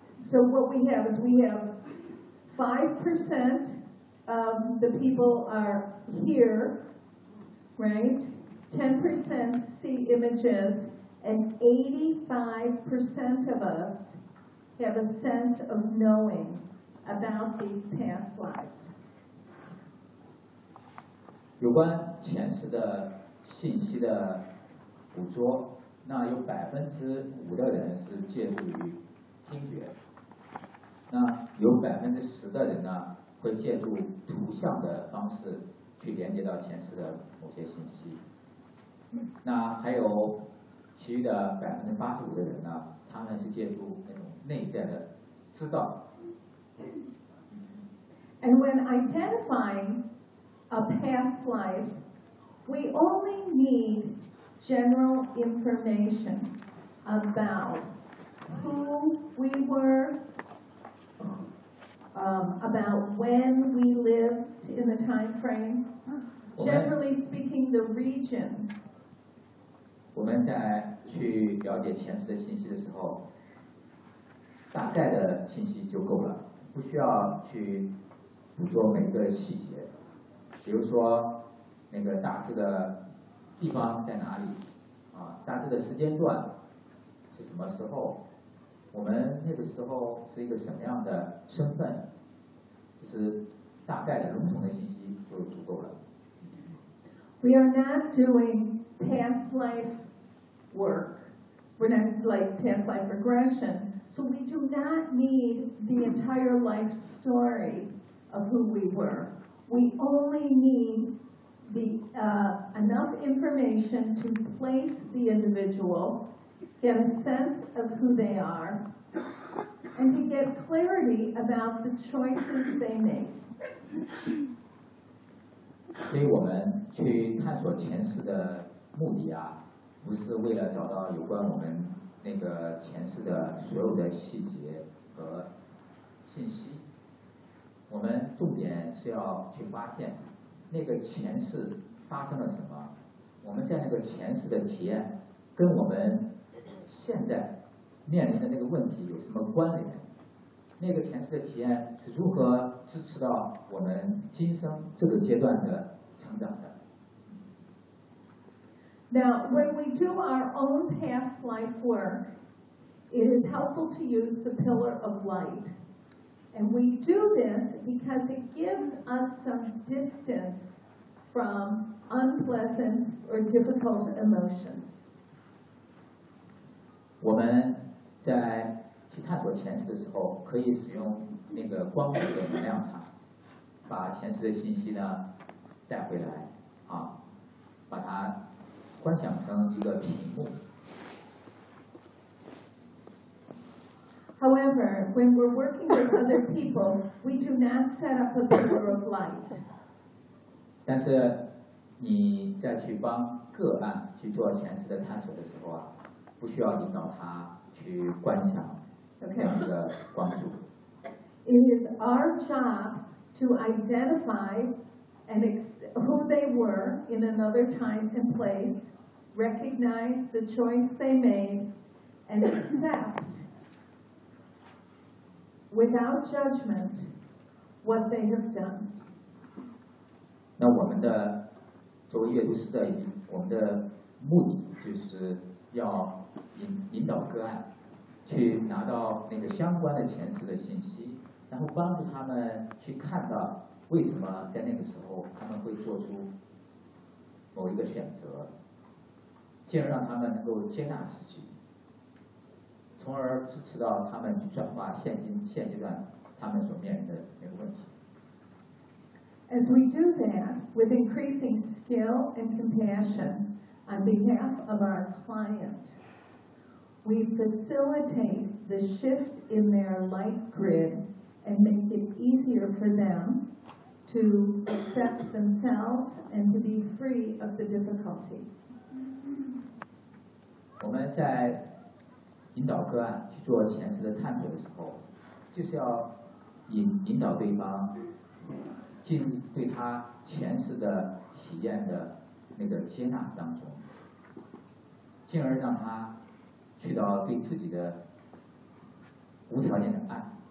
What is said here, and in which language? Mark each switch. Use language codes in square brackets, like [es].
[en] So what we have is we have 5% of the people are here, right? 10% see images, and 85% of us have a sense of knowing about these past lives. [zh] 有关前世的信息的捕捉，那有5%的人是借助于听觉，那有10%的人呢会借助图像的方式去连接到前世的某些信息，那还有其余的85%的人呢，他们是借助那种内在的知道。 [en] And when identifying a past life, we only need general information about who we were, about when we lived in the time frame, generally speaking, the region. [zh] 我们在去了解前世的信息的时候，大概的信息就够了，不需要去捕捉每个细节。比如说那个大致的地方在哪里啊，大致的时间段是什么时候，我们那个时候是一个什么样的身份，就是大概的笼统的信息就足够了。 [en] We are not doing past life work, we're not like past life regression, so we do not need the entire life story of who we were. We only need the enough information to place the individual, get a sense of who they are, and to get clarity about the choices they make. [zh] 所以我们去探索前世的目的啊，不是为了找到有关我们那个前世的所有的细节和信息，我们重点是要去发现那个前世发生了什么，我们在那个前世的体验跟我们现在面临的那个问题有什么关联，那个前世的体验是如何支持到我们今生这个阶段的成长的。 [en] Now when we do our own past life work, it is helpful to use the pillar of light. And we do this because it gives us some distance from unpleasant or difficult emotions. [zh] 我们在去探索前世的时候，可以使用那个光谱的能量场，把前世的信息呢带回来，啊，把它观想成一个屏幕。 [en] However, when we're working with other people, we do not set up a pillar of light. [zh] 但是你在去帮个案去做前世的探索的时候啊，不需要引导他去观想这样的光束。 [en] It is our job to identify and who they were in another time and place, recognize the choice they made, and accept. Without judgment, what they have done. [zh] 那我们的作为阅读师的，我们的目的就是要引导个案去拿到那个相关的前世的信息，然后帮助他们去看到为什么在那个时候他们会做出某一个选择，进而让他们能够接纳自己。从而支持到他们去转化现阶段他们所面临的那个问题。 [en] As we do that with increasing skill and compassion on behalf of our client, we facilitate the shift in their light grid and make it easier for them to accept themselves and to be free of the difficulty. [zh] 我们在引导个案去做前世的探索的时候，就是要引导对方进对他前世的体验的那个接纳当中，进而让他去到对自己的无条件的爱。